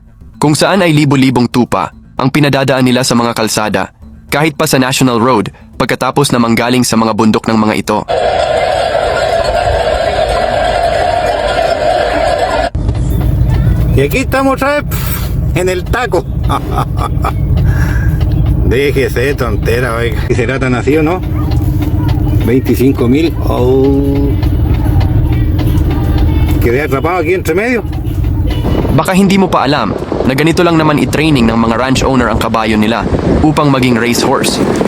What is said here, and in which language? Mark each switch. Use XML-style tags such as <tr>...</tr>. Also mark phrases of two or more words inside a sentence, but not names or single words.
<tl>kung saan ay libo-libong tupa ang pinadadaan nila sa mga kalsada, kahit pa sa National Road pagkatapos na manggaling sa mga bundok ng mga ito.</tl> <es>Y aquí estamos otra vez en el taco. Déjese de tontera, oiga. ¿Qué será tan así o no? 25,000. Oh. Quedé atrapado aquí entre medio.</es> <tl>Baka hindi mo pa alam na ganito lang naman i-training ng mga</tl> <en>ranch owner</en> <tl>ang kabayo nila upang maging racehorse.</tl>